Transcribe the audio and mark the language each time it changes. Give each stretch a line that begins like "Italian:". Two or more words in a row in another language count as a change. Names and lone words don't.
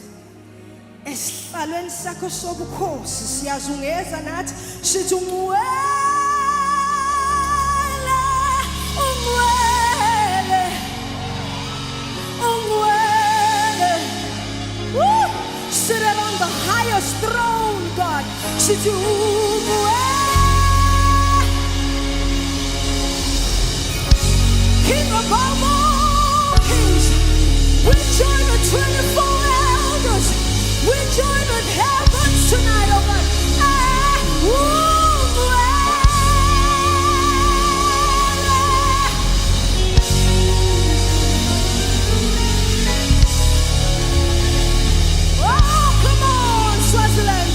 Zulu: Esihlalweni sakho sobukhosi siyazungeza nathi sithi ungcwele, ungcwele, ungcwele. Woo!
English: Seated on the highest throne, God.
Zulu: Sithi ungcwele.
English: King above all kings. We join the 24 elders. We join the heavens tonight, oh God. Oh, come on, Swaziland.